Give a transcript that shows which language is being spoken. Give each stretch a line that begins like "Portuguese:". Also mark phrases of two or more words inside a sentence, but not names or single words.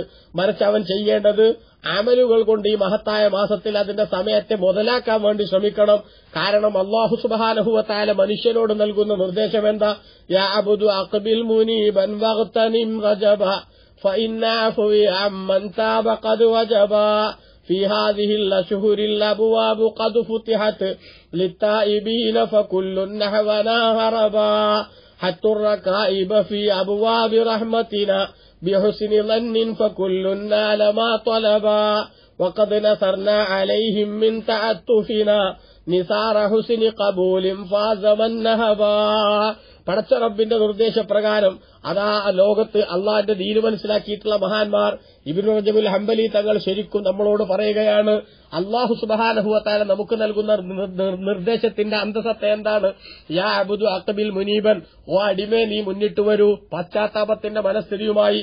Malayalam: മറിച്ച് അവൻ ചെയ്യേണ്ടത് അമലുകൾ കൊണ്ട് ഈ മഹത്തായ മാസത്തിൽ അതിന്റെ സമയത്തെ മുതലാക്കാൻ വേണ്ടി ശ്രമിക്കണം. കാരണം അല്ലാഹു
Arabic: سبحانه وتعالى
Malayalam: മനുഷ്യനോട് നൽകുന്ന നിർദ്ദേശം എന്താ?
Arabic: يا عبد أقبل منيبا واغتنم رجبا فإن عفوي عمن تاب قد وجبا في هذه الأشهر الأبواب قد فتحت للتائبين فكل نحونا هربا حتى الركائب في أبواب رحمتنا بحسن ظن فكل نال ما طلبا وقد نثرنا عليهم من تعتفنا نثار حسن قبول فاز من نهبا.
Malayalam: പടച്ച റബ്ബിന്റെ നിർദ്ദേശപ്രകാരം അതാ ലോകത്ത് അള്ളാന്റെ ദീന് മനസ്സിലാക്കിയിട്ടുള്ള മഹാന്മാർ ഇബ്നു റജബുൽ ഹംബലി തങ്ങൾ ശരിക്കും നമ്മളോട് പറയുകയാണ്, അല്ലാഹു
Arabic: سبحانه وتعالى
Malayalam: നമുക്ക് നൽകുന്ന നിർദ്ദേശത്തിന്റെ അന്തസത്ത എന്താണ്?
Arabic: يا عبد أقبل منيبا,
Malayalam: ഓ അടിമേ നീ മുന്നിട്ട് വരൂ പശ്ചാത്താപത്തിന്റെ മനസ്ഥിതിയുമായി.